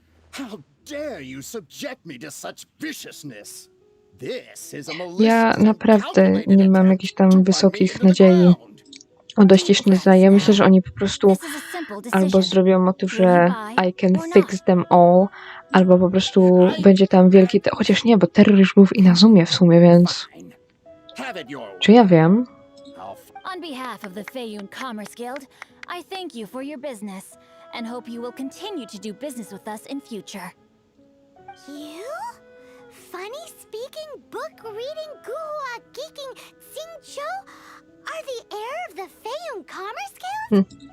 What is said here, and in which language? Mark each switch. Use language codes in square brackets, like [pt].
[en] How dare you subject me to such viciousness? [pl] Ja naprawdę nie mam jakichś tam wysokich nadziei o dościżność. Ja myślę, że oni po prostu albo zrobią motyw, że [en] I can fix them all, [pl] albo po prostu będzie tam wielki... Chociaż nie, bo terror już był w Inazumie w sumie, więc... Czy ja wiem? [en] On behalf of the Feiyun Commerce Guild, I thank you for your business and hope you will continue to do business with us in future. You? Funny speaking, book reading, guhua geeking Xingqiu are the heir of the Feiyun Commerce Guild?